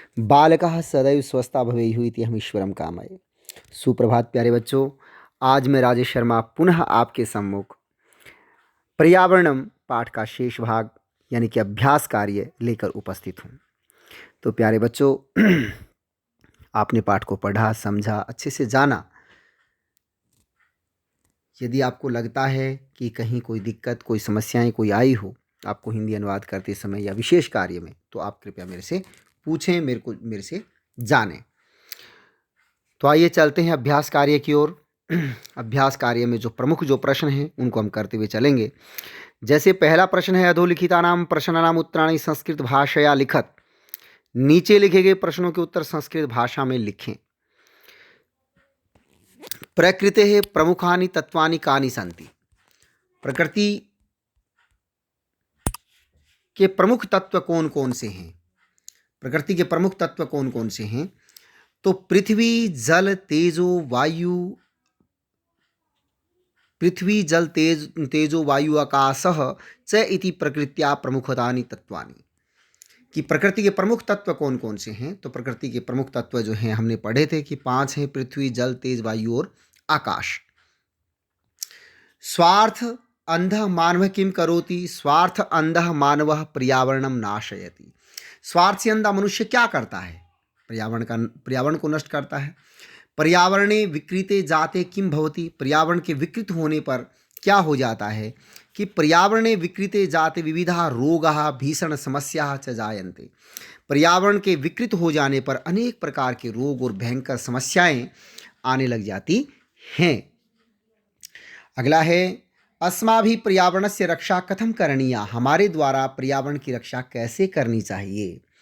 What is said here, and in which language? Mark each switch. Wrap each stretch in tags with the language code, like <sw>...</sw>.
<sa>बालकः सदैव स्वस्था भवेयुः इति हम ईश्वरं कामये।</sa> <hi>सुप्रभात प्यारे बच्चों, आज मैं राजेश शर्मा पुनः आपके सम्मुख पर्यावरणम पाठ का शेष भाग यानी कि अभ्यास कार्य लेकर उपस्थित हूँ। तो प्यारे बच्चों, आपने पाठ को पढ़ा, समझा, अच्छे से जाना। यदि आपको लगता है कि कहीं कोई दिक्कत, कोई समस्याएं कोई आई हो आपको हिंदी अनुवाद करते समय या विशेष कार्य में, तो आप कृपया मेरे से पूछें, मेरे से जानें। तो आइए चलते हैं अभ्यास कार्य की ओर। अभ्यास कार्य में जो प्रमुख प्रश्न हैं उनको हम करते हुए चलेंगे।</hi> <sa>जैसे पहला प्रश्न है, अधोलिखितानां प्रश्नानां उत्तराणि संस्कृत भाषया लिखत।</sa> <hi>नीचे लिखे गए प्रश्नों के उत्तर संस्कृत भाषा में लिखें।</hi> <sa>प्रकृतेः प्रमुखानि तत्वानि कानि सन्ति।</sa> <hi>प्रकृति के प्रमुख तत्व कौन कौन से हैं? प्रकृति के प्रमुख तत्व कौन कौन से हैं?</hi> <sa>तो पृथ्वी जल तेजो वायु, पृथ्वी जल तेजो वायु आकाशः च इति प्रकृत्या प्रमुखतानि तत्वानि।</sa> <hi>कि प्रकृति के प्रमुख तत्व कौन कौन से हैं? तो प्रकृति के प्रमुख तत्व जो हैं हमने पढ़े थे कि 5 हैं, पृथ्वी जल तेज वायु और आकाश।</hi> <sa>स्वार्थ अंधः मानव किम करोति? स्वार्थ अंधः मानवः पर्यावरणम नाशयति।</sa> <hi>स्वार्थ से अंधा मनुष्य क्या करता है? पर्यावरण को नष्ट करता है।</hi> <sa>पर्यावरणे विकृते जाते किम भवति?</sa> <hi>पर्यावरण के विकृत होने पर क्या हो जाता है?</hi> <sa>कि पर्यावरणे विकृते जाते विविधा रोगाः भीषण समस्याः च जायन्ते।</sa> <hi>पर्यावरण के विकृत हो जाने पर अनेक प्रकार के रोग और भयंकर समस्याएं आने लग जाती हैं। अगला है,</hi> <sa>अस्माभिः पर्यावरणस्य रक्षा कथं करणीया।</sa> <hi>हमारे द्वारा पर्यावरण की रक्षा कैसे करनी चाहिए?</hi>